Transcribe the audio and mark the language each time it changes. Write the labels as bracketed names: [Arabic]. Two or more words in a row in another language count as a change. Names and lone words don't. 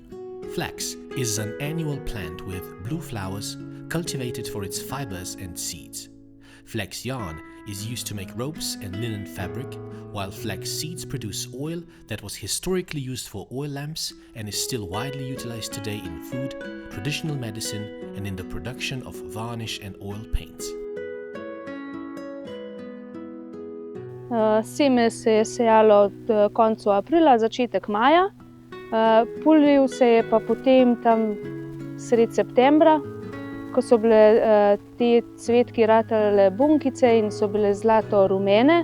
[English] Flax is an annual plant with blue flowers cultivated for its fibers and seeds. Flax yarn is used to make ropes and linen fabric, while flax seeds produce oil that was historically used for oil lamps and is still widely utilized today in food, traditional medicine, and in the production of varnish and oil paints. [Slovenian] Seme se je sejalo od koncu aprila, začetek maja. Pulil se je pa potem tam sredi septembra, ko so bile te cvetki ratale bunkice in so bile zlato rumene.